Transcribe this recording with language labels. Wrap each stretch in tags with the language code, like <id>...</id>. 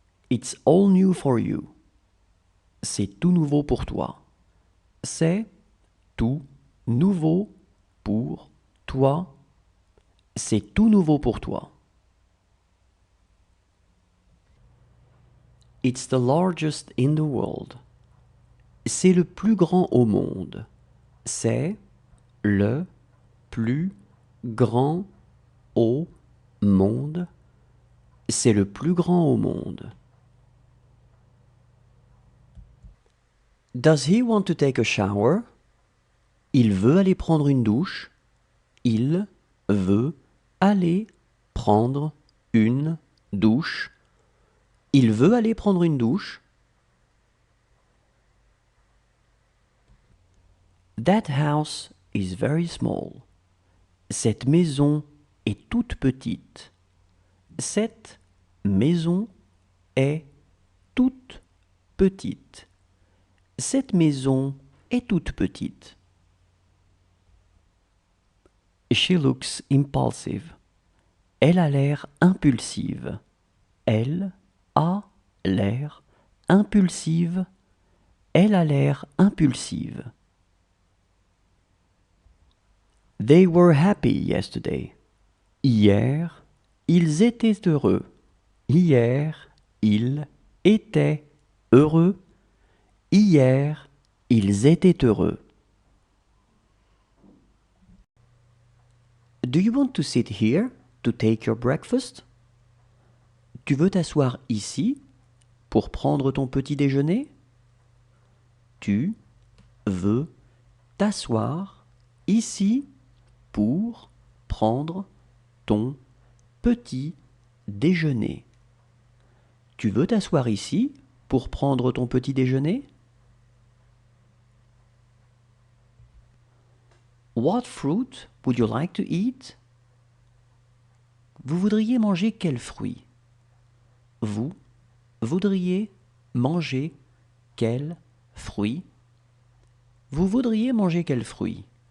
<en>It's all new for you.</en> <fr>C'est tout nouveau pour toi. C'est tout nouveau pour toi. C'est tout nouveau pour toi.</fr> <en>It's the largest in the world.</en> <fr>C'est le plus grand au monde. C'est le plus grand au monde. C'est le plus grand au monde.</fr> <en>Does he want to take a shower?</en> <fr>Il veut aller prendre une douche. Il veut aller prendre une douche. Il veut aller prendre une douche.</fr> <en>That house is very small.</en> <fr>Cette maison est toute petite. Cette maison est toute petite. Cette maison est toute petite.</fr> <en>She looks impulsive.</en> <fr>Elle a l'air impulsive. Elle a l'air impulsive. Elle a l'air impulsive.</fr> <en>They were happy yesterday.</en> <fr>Hier, ils étaient heureux. Hier, ils étaient heureux. Hier, ils étaient heureux.</fr> <en>Do you want to sit here to take your breakfast?</en> <fr>Tu veux t'asseoir ici pour prendre ton petit déjeuner? Tu veux t'asseoir ici pour prendre ton petit déjeuner. Tu veux t'asseoir ici pour prendre ton petit déjeuner?</fr> <en>What fruit would you like to eat?</en> <fr>Vous voudriez manger quel fruit? Vous voudriez manger quel fruit? Vous voudriez manger quel fruit?</fr>